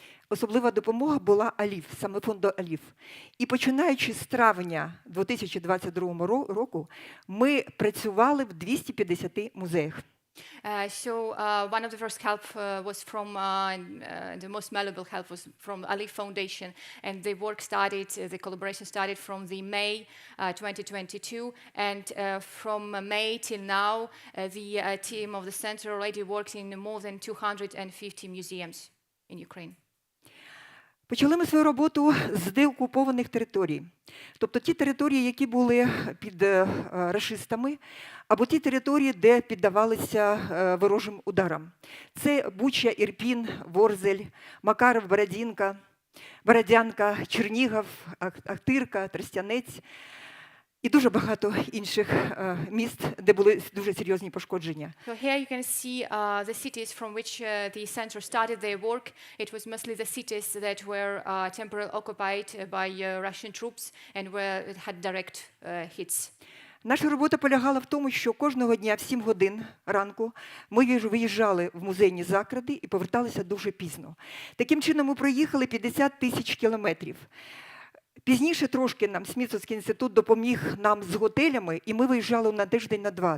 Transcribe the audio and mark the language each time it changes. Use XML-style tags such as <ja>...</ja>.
<uk>Особлива допомога була ALIPH, саме фонду ALIPH. І починаючи з травня 2022 року, ми працювали в 250 музеях.</uk> <en>One of the first help was from the most valuable help was from ALIPH Foundation, and the work started, the collaboration started from the May 2022, and from May till now, the team of the center already worked in more than 250 museums in Ukraine.</en> <uk>Почали ми свою роботу з деокупованих територій. Тобто ті території, які були під рашистами, або ті території, де піддавалися ворожим ударам. Це Буча, Ірпінь, Ворзель, Макаров, Бородянка, Чернігів, Ахтирка, Тростянець і дуже багато інших міст, де були дуже серйозні пошкодження.</uk> <en>So here you can see the cities from which the center started their work. It was mostly the cities that were temporarily occupied by Russian troops and had direct hits.</en> <uk>Наша робота полягала в тому, що кожного дня в 7 годин ранку ми виїжджали в музейні заклади і поверталися дуже пізно. Таким чином ми проїхали 50 тисяч кілометрів. Пізніше трошки нам Смітсонський інститут допоміг нам з готелями, і ми виїжджали на тиждень, на 2.</uk>